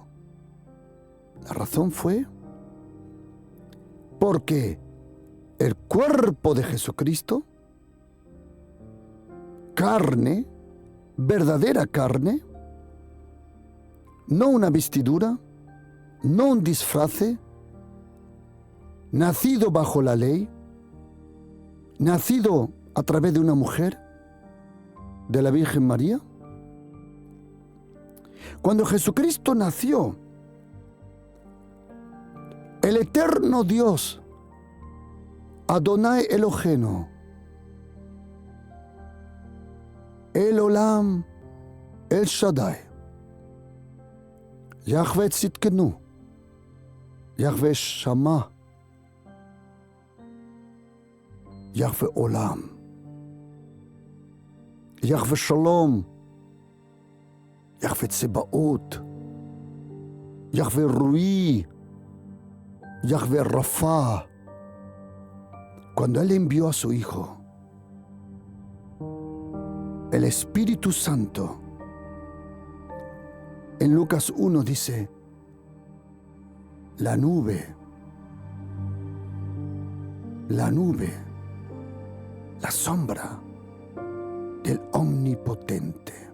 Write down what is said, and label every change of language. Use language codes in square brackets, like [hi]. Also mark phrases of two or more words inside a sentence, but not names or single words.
[es] La razón fue porque el cuerpo de Jesucristo, carne, verdadera carne, no una vestidura, no un disfraz, nacido bajo la ley, nacido a través de una mujer, de la Virgen María. Cuando Jesucristo nació, el eterno Dios, [he] אדוני אלוהינו, [es] El Olam, El Shaddai, Yahweh Tzidkenu, Yahweh Shammah, Yahweh Olam, Yahweh Shalom, Yahweh Tsebaot, Yahweh Rui, Yahweh Rafa. Cuando Él envió a su Hijo, el Espíritu Santo, en Lucas 1 dice, la nube, la sombra del Omnipotente.